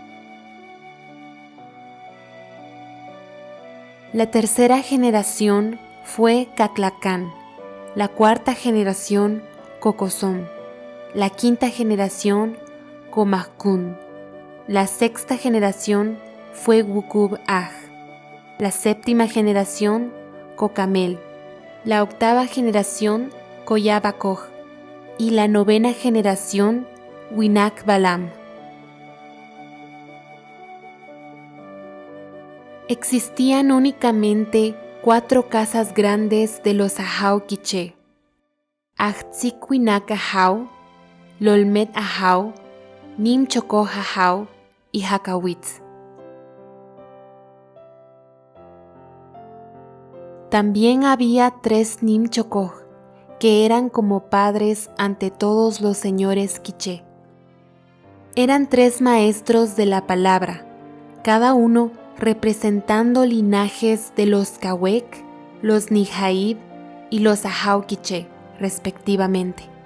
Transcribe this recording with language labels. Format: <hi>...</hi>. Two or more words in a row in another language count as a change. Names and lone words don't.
<es>La tercera generación fue Caclacán, la cuarta generación Cocosón, la quinta generación Comajcún, la sexta generación fue Wucub-Aj, la séptima generación Cocamel, la octava generación Coyabacoj y la novena generación Winak-Balam. Existían únicamente 4 casas grandes de los Ahau Quiché: Ajtzic-Winak Ahau, Lolmet Ahau, Nim Chokoj Ahau y Jacawitz. También había 3 Nim Chokoj, que eran como padres ante todos los señores quiché. Eran 3 maestros de la palabra, cada uno representando linajes de los Cawec, los Nijaib y los Ahau Quiché, respectivamente.</es>